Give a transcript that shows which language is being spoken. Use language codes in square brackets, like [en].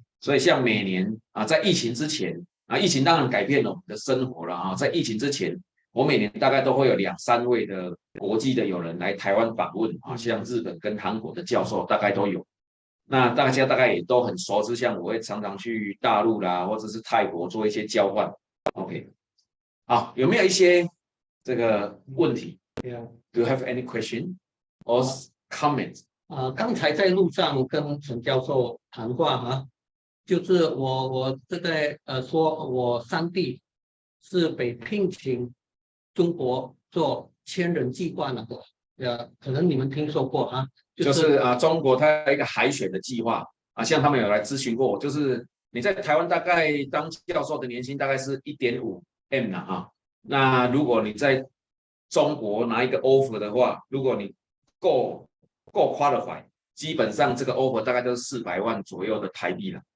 [zh] 所以像每年在疫情之前疫情当然改变了我们的生活了在疫情之前，我每年大概都会有2、3位的国际的友人来台湾访问像日本跟韩国的教授大概都有。那大家大概也都很熟知，像我会常常去大陆啦，或者是泰国做一些交换。 OK， 好，有没有一些这个问题 ？ [en] Do you have any question or comment？ [zh] 刚才在路上跟陈教授谈话就是我这个说我3弟是被聘请中国做千人计划那个，可能你们听说过就是中国它有一个海选的计划像他们有来咨询过我，就是你在台湾大概当教授的年薪大概是1.5M 那如果你在中国拿一个 offer 的话，如果你够 qualify， 基本上这个 offer 大概都是400万左右的台币了。